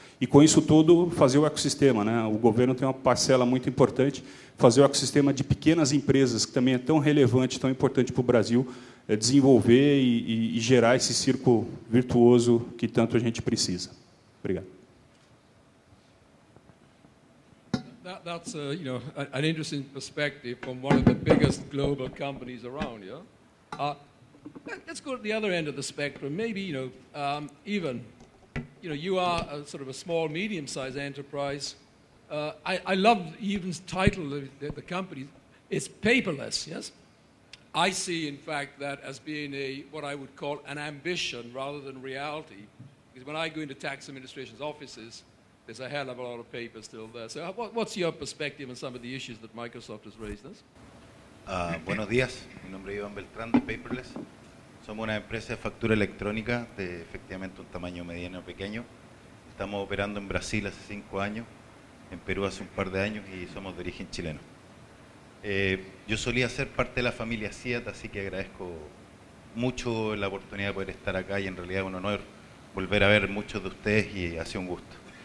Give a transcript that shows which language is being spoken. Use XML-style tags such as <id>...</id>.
<pt>E, com isso tudo, fazer o ecossistema, né? O governo tem uma parcela muito importante, fazer o ecossistema de pequenas empresas, que também é tão relevante, tão importante para o Brasil, desenvolver e gerar esse círculo virtuoso que tanto a gente precisa. Obrigado.</pt> <en>That's an interesting perspective from one of the biggest global companies around. Yeah. Let's go to the other end of the spectrum. Maybe even you are sort of a small, medium-sized enterprise. I love even title of the company. It's paperless. Yes. I see, in fact, that as being what I would call an ambition rather than reality. Because when I go into tax administration's offices, there's a hell of a lot of paper still there. So what's your perspective on some of the issues that Microsoft has raised?</en> <es>Buenos días, mi nombre es Iván Beltrán de Paperless. Somos una empresa de factura electrónica de efectivamente un tamaño mediano o pequeño. Estamos operando en Brasil hace 5 años, en Perú hace un par de años y somos de origen chileno. Yo solía ser parte de la familia CIAT, así que agradezco mucho la oportunidad de poder estar acá y en realidad es un honor volver a ver muchos de ustedes y ha sido un gusto.</es>